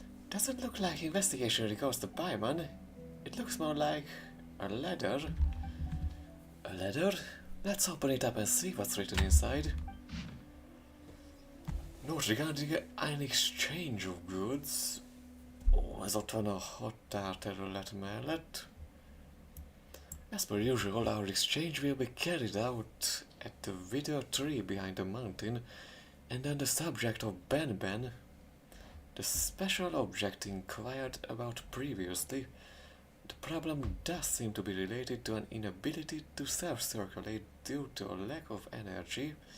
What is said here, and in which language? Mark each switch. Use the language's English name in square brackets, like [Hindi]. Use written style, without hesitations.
[English] Doesn't look like investigation regards to Paimon. It looks more like a letter. A letter? Let's open it up and see what's written inside. Note regarding an exchange of goods. [Hungarian] Ó, ez ott van a határterület mellett. [English] As per usual, our exchange will be carried out at the withered tree behind the mountain, and on the subject of Ben, the special object inquired about previously. The problem does seem to be related to an inability to self-circulate due to a lack of energy.